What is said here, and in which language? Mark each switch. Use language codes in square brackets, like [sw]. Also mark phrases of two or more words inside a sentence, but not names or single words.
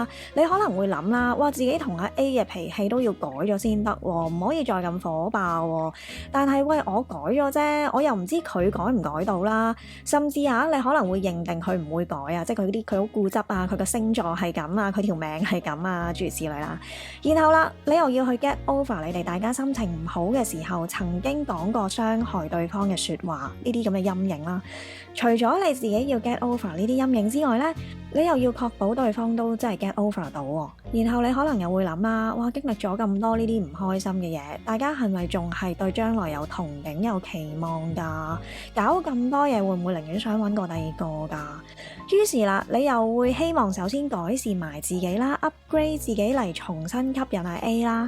[yue] 你可能會諗啦，哇自己同阿 A 嘅脾氣都要改咗先得，唔可以再咁火爆。但係喂，我改咗啫，我又唔知佢改唔改到啦。甚至你可能會認定佢唔會改啊，即係佢好固執啊，佢個星座係咁啊，佢條命係咁啊，諸如此類啦。然後啦，你又要去 [en] get over [yue] 你哋大家心情唔好嘅時候曾經講過傷害對方嘅說話，呢啲咁嘅陰影啦。除咗你自己要 [en] get over [yue] 呢啲陰影之外咧，你又要確保對方都真係 [en] get over [yue] 到喎。然後你可能又會諗啦，哇經歷咗咁多呢啲唔開心嘅嘢，大家係咪仲係對將來有憧憬有期望㗎？搞咁多嘢會唔會寧願想揾個第二個㗎？於是啦，你又會希望首先改善埋自己啦， upgrade 自己嚟重新吸引下 A 啦。